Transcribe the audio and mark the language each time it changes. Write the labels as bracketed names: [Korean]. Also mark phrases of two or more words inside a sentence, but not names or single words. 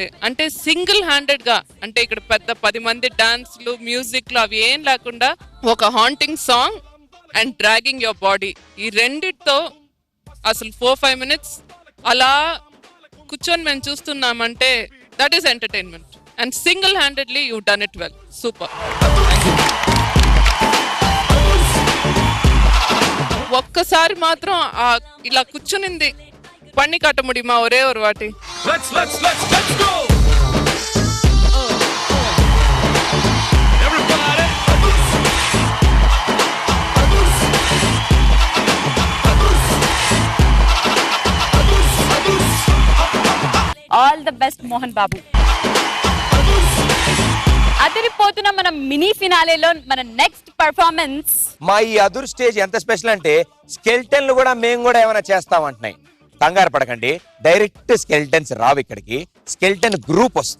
[Telugu] అంటే [English] single handed [Telugu] గా, అంటే ఇక్కడ పెద్ద 10 మంది డాన్స్లు, మ్యూజిక్లు అవి ఏం లేకుండా ఒక [English] haunting song and dragging your body, [Telugu] ఈ రెండిటితో అసలు 4-5 minutes అలా కూర్చొని మేము చూస్తున్నామంటే [English] that is entertainment. and single handedly you done it well, super. [Telugu] ఒక్కసారి మాత్రం ఇలా కూర్చునింది [Tamil] பண்ணி காட்ட முடியுமா ஒரே ஒரு வாட்டி? [English] Let's go. Everybody. all the best మోహన్ బాబు. [Telugu] అదిరిపోతున్న మన మినీ ఫినాలేలో మన [English] next performance. [Telugu] మా ఈ అదుర్ స్టేజ్ ఎంత స్పెషల్ అంటే స్కెల్టన్లు కూడా మేము కూడా ఏమైనా చేస్తామంటున్నాయి. కంగారు పడకండి, [English] direct skeletons [Telugu] రావు ఇక్కడికి, [English] skeleton group [Telugu] వస్తుంది.